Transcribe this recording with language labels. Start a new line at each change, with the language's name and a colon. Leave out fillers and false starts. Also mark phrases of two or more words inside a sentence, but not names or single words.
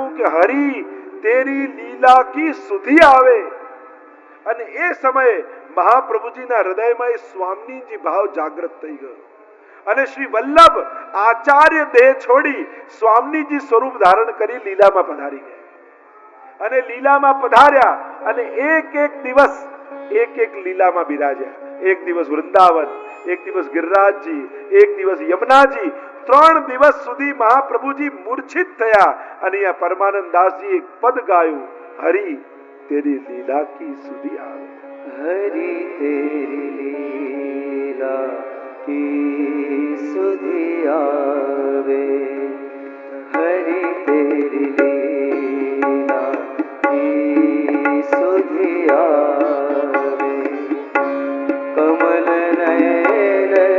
Gujarati: કે
Hindi: हरी तेरी लीला की सुधी आवे,
Gujarati: અને એ સમયે મહાપ્રભુજીના હૃદયમાં એ સ્વામીજી ભાવ જાગૃત થઈ ગયો, અને શ્રી વલ્લભ આચાર્ય દેહ છોડી સ્વામીજી સ્વરૂપ ધારણ કરી લીલામાં પધારી ગયા, અને લીલામાં પધાર્યા અને એક દિવસ લીલામાં બિરાજ્યા। એક દિવસ વૃંદાવન, એક દિવસ ગિરિરાજજી, એક દિવસ યમુનાજી, 3 દિવસ સુધી મહાપ્રભુજી મૂર્છિત થયા, અને આ પરમાનંદ દાસજી એક પદ ગાયું,
Hindi: हरी तेरी लीला की सुधी आवे, हरि तेरी लीला की सुधि आवे, हरि तेरी लीला की सुधि आवे, कमल नयन